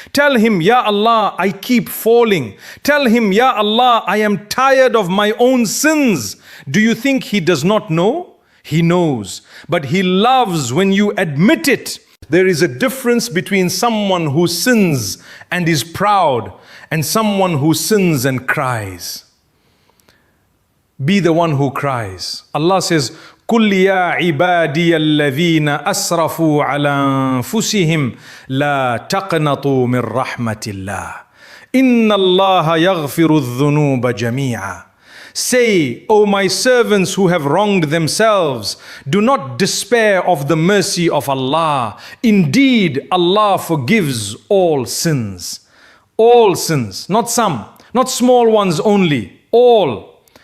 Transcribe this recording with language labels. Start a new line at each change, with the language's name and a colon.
English: Tell Him, Ya Allah, I keep falling. Tell Him, Ya Allah, I am tired of my own sins. Do you think He does not know? He knows. But He loves when you admit it. There is a difference between someone who sins and is proud and someone who sins and cries. Be the one who cries.
Arabic: Allah says, قُلْ يَا عِبَادِيَ الَّذِينَ أَسْرَفُوا عَلَى أَنفُسِهِمْ لَا تَقْنَطُوا مِنْ رَحْمَةِ اللَّهِ إِنَّ اللَّهَ يَغْفِرُ الذُّنُوبَ جَمِيعًا.
English: Say, O my servants who have wronged themselves, do not despair of the mercy of Allah. Indeed, Allah forgives all sins. All sins, not some, not small ones only, all.